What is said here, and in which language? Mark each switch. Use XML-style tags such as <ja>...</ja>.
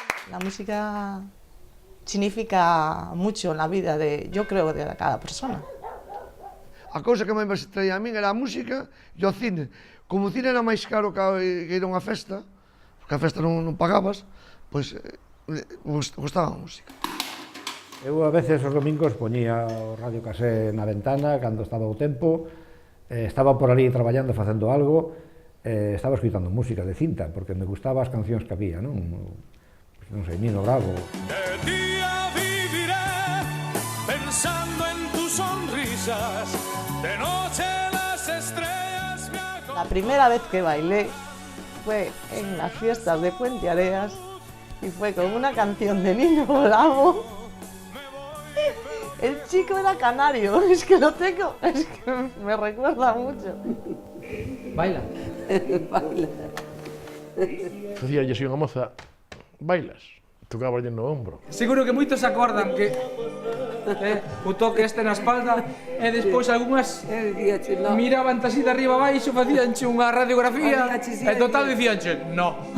<es>La música significa mucho en la vida yo creo, de cada persona.</es> <gl>A cousa que máis me traía a min era a música e o cine. Como o cine era máis caro que ir a unha festa, porque a festa non pagabas, pois gustaba a música. Eu a veces os domingos poñía o radio casé na ventana cando estaba o tempo, estaba por ali traballando, facendo algo, estaba escoitando música de cinta, porque me gustaba as cancións que había, non? Non sei, Nino Bravo.</gl> <es>De día viviré pensando en tus sonrisas, de noche las estrellas me acompañan. La primera vez que bailé fue en las fiestas de Puente Areas y fue con una canción de Nino Bravo. El chico era canario, es que lo tengo, es que me recuerda mucho. Baila. Baila.</es> <gl>Facía así unha moza, bailas, tocaba no ombro. Seguro que moitos se acordan que o toque este na espalda e despois algunhas miraban así de arriba abaixo, facíanche unha radiografía e total dicíanche, no.</gl>